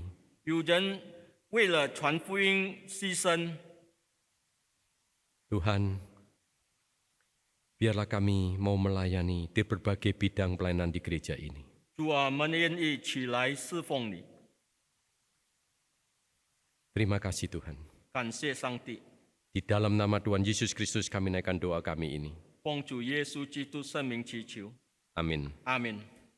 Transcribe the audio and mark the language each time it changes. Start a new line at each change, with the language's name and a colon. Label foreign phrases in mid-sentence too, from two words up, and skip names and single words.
Chinese: 有人为了传福音牺牲，
Indonesian: Tuhan, biarlah kami mau melayani di berbagai bidang pelayanan di gereja ini.
Chinese: 主啊，我们愿意起来侍奉你。
Indonesian: Terima kasih Tuhan.
Chinese: 感谢上帝，
Indonesian: Di dalam nama Tuhan Yesus Kristus kami naikkan doa kami ini.
Chinese: 奉主耶稣基督圣名祈求，
Indonesian: Amin.
Chinese: 阿门。